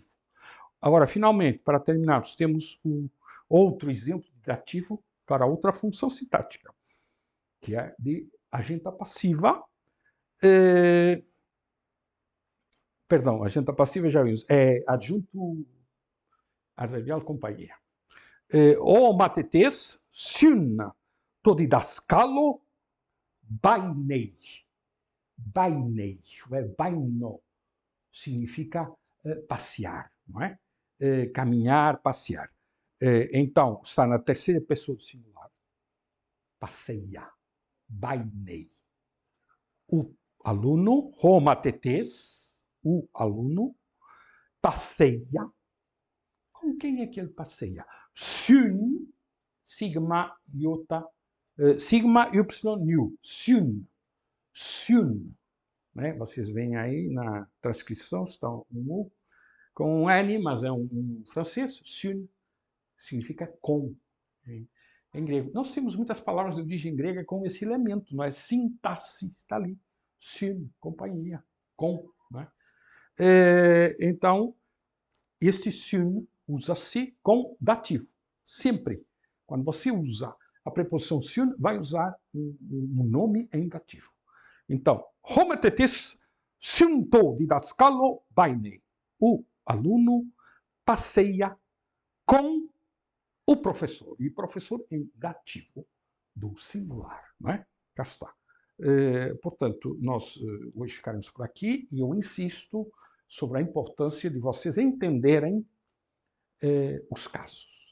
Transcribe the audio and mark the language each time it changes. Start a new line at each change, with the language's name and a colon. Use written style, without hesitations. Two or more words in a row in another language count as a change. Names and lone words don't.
Portuguese: Agora, finalmente, para terminarmos, temos um outro exemplo de dativo para outra função sintática, que é de agenta passiva. Perdão, agenta passiva já vimos. É adjunto adverbial companhia.
Greek: Ὁ μαθητὴς σὺν τῷ διδασκάλῳ βαίνει.
Portuguese: Bainei, baino, significa passear, não é? Caminhar, passear. Então, está na terceira pessoa do singular. Passeia, bainei. O aluno, homatetes, o aluno, passeia. Com quem é que ele passeia? Sun, sigma, iota, sigma, y, nu. Sun. Sun. Né? Vocês veem aí na transcrição, está um U com um N, mas é um francês. Sun significa com, em grego. Nós temos muitas palavras de origem grega com esse elemento, não é? Sintaxe, está ali. Sun, companhia, com. Né? Então, este sun usa-se com dativo. Sempre. Quando você usa a preposição sun, vai usar um nome em dativo. Então,
Greek: ὁ μαθητὴς σὺν τῷ διδασκάλῳ βαίνει.
Portuguese: O aluno passeia com o professor. E professor em dativo do singular. Não é? Cá está. Portanto, nós hoje ficaremos por aqui e eu insisto sobre a importância de vocês entenderem os casos.